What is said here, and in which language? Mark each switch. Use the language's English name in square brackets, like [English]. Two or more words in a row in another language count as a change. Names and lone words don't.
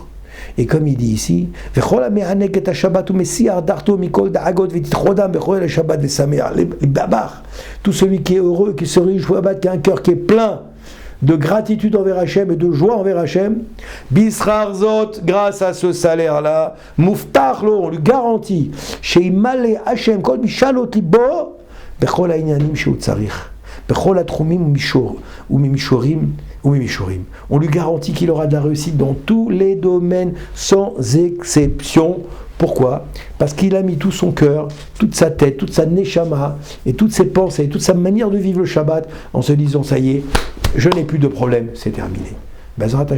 [French] Et comme il dit ici, tout celui qui est heureux, qui se réjouit Shabbat, qui a un cœur qui est plein de gratitude envers Hachem et de joie envers Hachem, [Hebrew] בשכר זאת, [French] grâce à ce salaire-là, [Hebrew] מובטח לו, [French] on lui garantit, [Hebrew] שימלא ה', כל משאלות ליבו, בכל הענינים שהוא צריך. [French] On lui garantit qu'il aura de la réussite dans tous les domaines sans exception. Pourquoi? Parce qu'il a mis tout son cœur, toute sa tête, toute sa neshama et toutes ses pensées, toute sa manière de vivre le Shabbat en se disant ça y est, je n'ai plus de problème, c'est terminé.